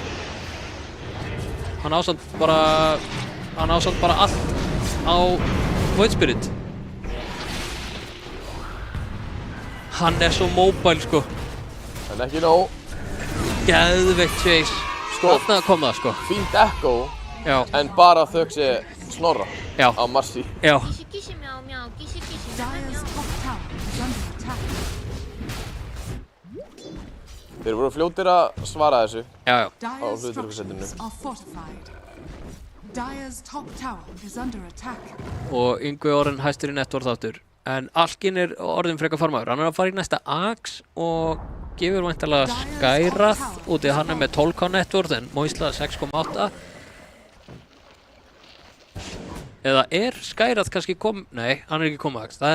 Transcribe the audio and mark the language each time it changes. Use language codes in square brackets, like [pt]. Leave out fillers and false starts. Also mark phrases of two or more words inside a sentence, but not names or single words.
[is] Hann ásamt bara allt á Void Spirit. Hann er svo mobile, sko. En ekki nóg. Geðveikt chase. Sko. Þarna kom það, sko. Fínt Echo. Já. En bara þökk sé Snorra. Já. Á Marcy. Já. [en] Dire's top tower is under attack. [is] Þeir voru fljótir að svara þessu. Já, já. [en] Dire's structures are fortified. Dire's top tower is under attack. [is] Og Yngvi orðin hæstur í networth áttur. En Alkin er orðin frekar farmaður. Hann er að fara í næsta Axe og gefur væntanlega Skærath út í hann er með 12k networth en Moisla 6,8. Eða er Skærath kannski Nei, hann er ekki komið Axe.